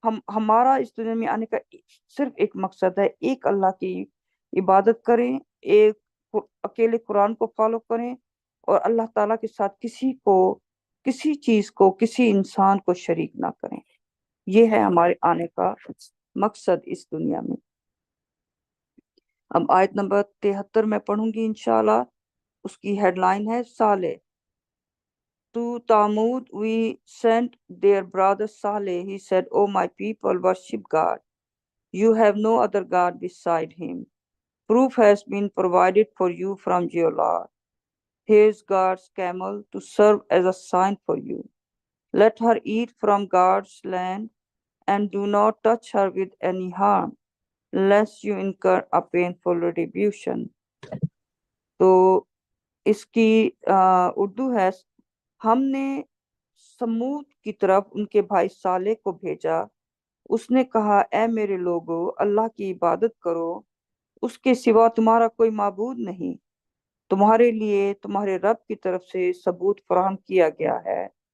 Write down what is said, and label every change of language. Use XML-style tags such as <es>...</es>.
<ur>ہمارا اس دنیا میں آنے کا صرف ایک مقصد ہے، ایک اللہ کی عبادت کریں، ایک اکیلے قرآن کو فالو کریں، اور اللہ تعالیٰ کے ساتھ کسی چیز کو، کسی انسان کو شریک نہ کریں۔ یہ ہے ہمارے آنے کا مقصد اس دنیا میں۔ اب آیت نمبر 73 میں پڑھوں گی انشاءاللہ، اس کی ہیڈ لائن ہے صالح۔</ur> <en>To Thamud we sent their brother Saleh. He said, "O my people, worship God. You have no other God beside him. Proof has been provided for you from your Lord. Here's God's camel to serve as a sign for you. Let her eat from God's land and do not touch her with any harm, lest you incur a painful retribution."</en> <ur>تو اس کی اردو ہے، ہم نے سمود کی طرف ان کے بھائی صالح کو بھیجا، اس نے کہا اے میرے لوگو، اللہ کی عبادت کرو، اس کے سوا تمہارا کوئی معبود نہیں، تمہارے لیے تمہارے رب کی طرف سے ثبوت فراہم کیا گیا ہے،</ur>